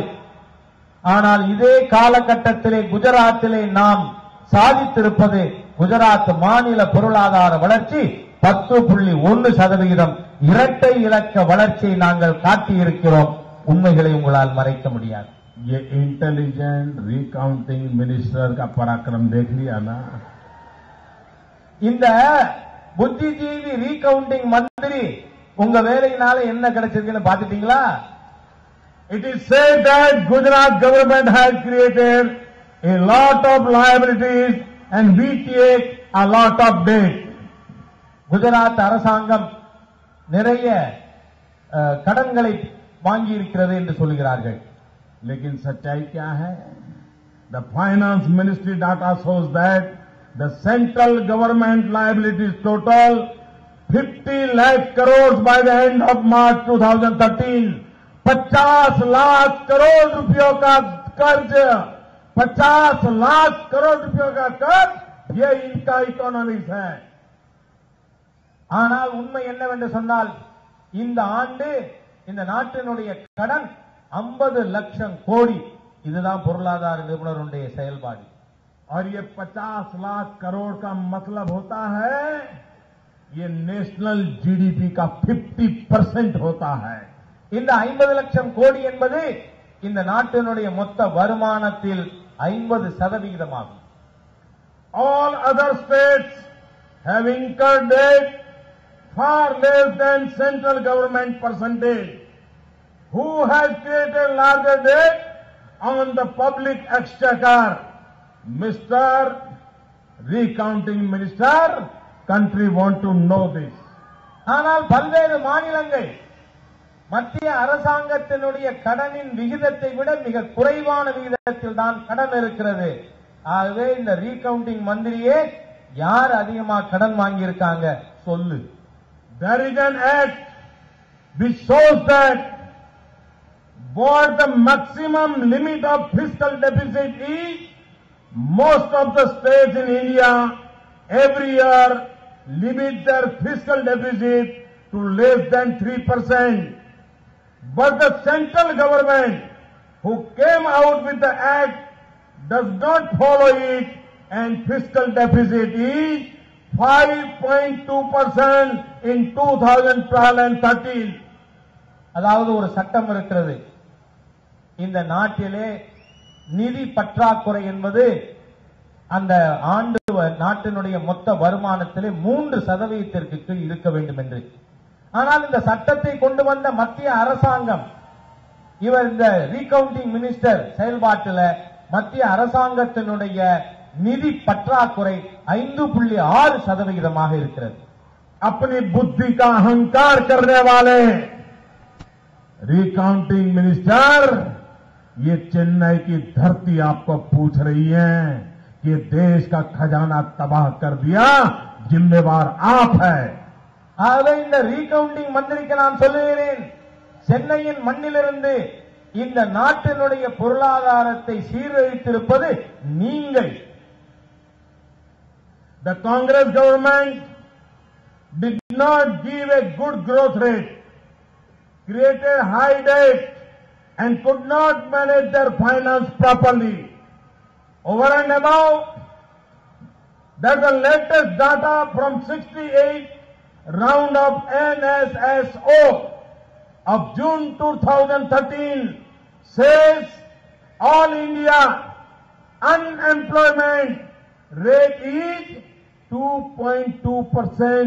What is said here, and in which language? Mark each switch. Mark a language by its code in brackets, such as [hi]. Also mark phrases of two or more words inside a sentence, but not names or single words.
[ta] ஆனால் இதே காலகட்டத்திலே குஜராத்திலே நாம் சாதித்திருப்பது குஜராத் மாநில பொருளாதார வளர்ச்சி 10.1%. இரட்டை இலக்க வளர்ச்சியை நாங்கள் காட்டியிருக்கிறோம். உண்மைகளை உங்களால் மறைக்க முடியாது. [hi] ये [en] intelligent recounting minister [hi] का पराक्रम देख लिया ना? [ta] இந்த புத்திஜீவி ரீகவுண்டிங் மந்திரி உங்க வேலையினால என்ன கிடைச்சிருக்குன்னு பாத்துட்டீங்களா? [en] It is said that Gujarat government has created a lot of liabilities and we take a lot of debt. [ta] குஜராத் அரசாங்கம் நிறைய கடன்களை வாங்கி இருக்கிறது என்று சொல்கிறார்கள். [hi] लेकिन सच्चाई क्या है? [en] The finance ministry data shows that the central government liabilities total 50 lakh crores by the end of March 2013. [hi] 50 लाख करोड़ रुपयों का कर्ज, 50 लाख करोड़ रुपयों का कर्ज, ये इनका इकोनॉमिक्स है. [ta] ஆனால் உண்மை என்னவென்று சொன்னால் இந்த ஆண்டு இந்த நாட்டினுடைய கடன் 50 லட்சம் கோடி. இதுதான் பொருளாதார நிபுணருடைய செயல்பாடு. [hi] और ये 50 लाख करोड़ का मतलब होता है ये [en] national GDP [hi] का 50% होता है. [ta] இந்த 50 லட்சம் கோடி என்பது இந்த நாட்டினுடைய மொத்த வருமானத்தில் 50% ஆகும். [en] All other states have incurred debt far less than central government percentage. Who has created larger debt on the public exchequer? Mr. Recounting Minister, country want to know this. [ta] ஆனால் பல்வேறு மாநிலங்கள் மத்திய அரசாங்கத்தினுடைய கடனின் விகிதத்தை விட மிக குறைவான விகிதத்தில் தான் கடன் இருக்கிறது. ஆகவே இந்த ரீகவுண்டிங் மந்திரியே யார் அதிகமாக கடன் வாங்கி இருக்காங்க சொல்லு. [en] There is an act which shows that what the maximum limit of fiscal deficit is. Most of the states in India every year limit their fiscal deficit to less than 3%. But the central government who came out with the act does not follow it and fiscal deficit is 5.2% in 2012 and 13. [ta] அதாவது ஒரு சட்டம் இருக்கிறது. இந்த நாட்டிலே நிதி பற்றாக்குறை என்பது அந்த ஆண்டு நாட்டினுடைய மொத்த வருமானத்திலே 3% கீழ் இருக்க வேண்டும் என்று. ஆனால் இந்த சட்டத்தை கொண்டு வந்த மத்திய அரசாங்கம், இவர் இந்த [en] recounting minister [ta] செயல்பாட்டில் மத்திய அரசாங்கத்தினுடைய நிதி பற்றாக்குறை 5.6% இருக்கிறது. [hi] अपनी बुद्धि का अहंकार करने वाले [en] recounting minister, [hi] ये चेन्नई की धरती आपको पूछ रही है कि देश का खजाना तबाह कर दिया, जिम्मेवार आप है. [ta] ஆகவே இந்த ரீகவுண்டிங் மந்திரிக்கு நான் சொல்லுகிறேன், சென்னையின் மண்ணிலிருந்து இந்த நாட்டினுடைய பொருளாதாரத்தை சீரழித்திருப்பது நீங்கள். [en] The Congress government did not give a good growth rate, created high debt and could not manage their finance properly. Over and above, that's the latest data from 68 round of NSSO of June 2013 says all India unemployment rate is 2.2%.